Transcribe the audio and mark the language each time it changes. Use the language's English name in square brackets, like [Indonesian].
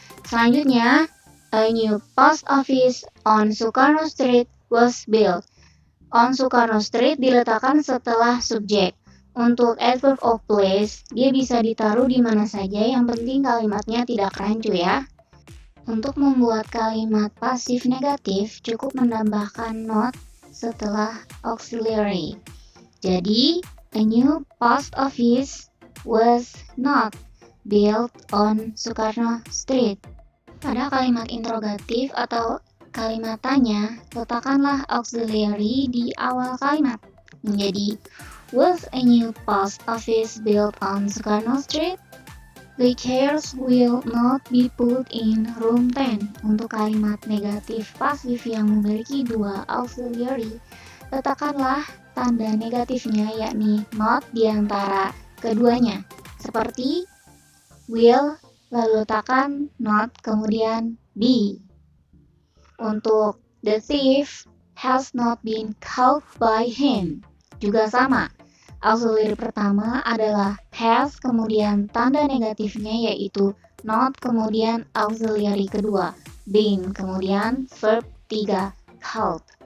[Indonesian] Selanjutnya, [English] a new post office on Soekarno Street was built. On Soekarno Street [Indonesian] diletakkan setelah subjek. Untuk adverb of place, dia bisa ditaruh di mana saja, yang penting kalimatnya tidak rancu ya. Untuk membuat kalimat pasif negatif, cukup menambahkan not setelah auxiliary. Jadi, [English] a new post office was not built on Soekarno Street. [Indonesian] Pada kalimat interrogatif atau kalimat tanya, letakkanlah auxiliary di awal kalimat. Menjadi, [English] was a new post office built on Soekarno Street? The chairs will not be put in room 10. [Indonesian] Untuk kalimat negatif pasif yang memiliki dua auxiliary, letakkanlah tanda negatifnya yakni not di antara keduanya. Seperti will, lalu letakkan not kemudian be. Untuk [English] the thief has not been caught by him. [Indonesian] Juga sama. Auxiliary pertama adalah has, kemudian tanda negatifnya yaitu not, kemudian auxiliary kedua been, kemudian verb 3 caught.